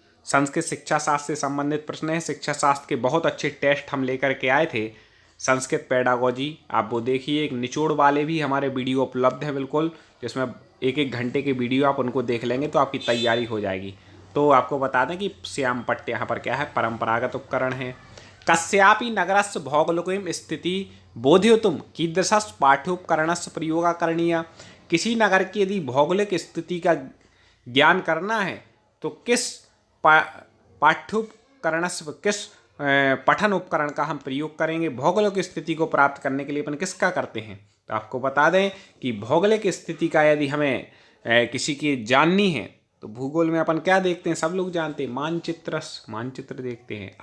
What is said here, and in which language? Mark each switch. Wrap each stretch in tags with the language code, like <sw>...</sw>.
<hi>संस्कृत शिक्षा शास्त्र से संबंधित प्रश्न है। शिक्षा शास्त्र के बहुत अच्छे टेस्ट हम लेकर के आए थे, संस्कृत पेडागोजी, आप वो देखिए। एक निचोड़ वाले भी हमारे वीडियो उपलब्ध है बिल्कुल, जिसमें 1-1 घंटे के वीडियो आप उनको देख लेंगे तो आपकी तैयारी हो जाएगी। तो आपको बता दें कि श्याम पट्ट यहाँ पर क्या है, परंपरागत उपकरण है।</hi> <sa>कस्यापि नगरस्य भौगोलिकीं स्थिति बोधयितुं कीदृशस्य पाठ्योपकरणस्य प्रयोगः करणीयः।</sa> <hi>किसी नगर की यदि भौगोलिक स्थिति का ज्ञान करना है तो किस पाठ्योपकरणस्य, किस पठन उपकरण का हम प्रयोग करेंगे। भौगोलिक स्थिति को प्राप्त करने के लिए अपन किसका करते हैं। तो आपको बता दें कि भौगोलिक स्थिति का यदि हमें किसी की जाननी है तो भूगोल में अपन क्या देखते हैं, सब लोग जानते हैं, मानचित्र देखते हैं।</hi>